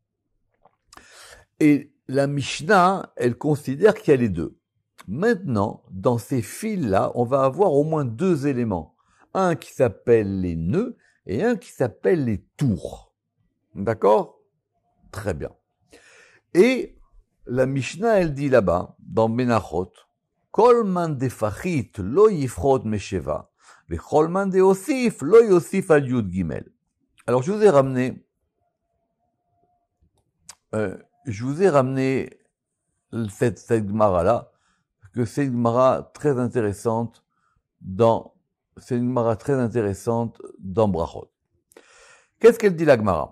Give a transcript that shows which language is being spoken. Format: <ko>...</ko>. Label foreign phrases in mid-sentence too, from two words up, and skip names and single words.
<fr>Et la Mishnah, elle considère qu'il y a les deux. Maintenant, dans ces fils-là, on va avoir au moins 2 éléments. Un qui s'appelle les nœuds et un qui s'appelle les tours. D'accord? Très bien. Et la Mishnah, elle dit là-bas, dans Menachot,</fr> <arc>כל מאן דפחית לא יפחות משבעה וכל מאן דאוסיף לא יוסיף על יוד גימל.</arc> <fr>Alors, je vous ai ramené cette Gemara-là, parce que c'est une Gemara très intéressante dans Brachot. Qu'est-ce qu'elle dit la Gemara?</fr>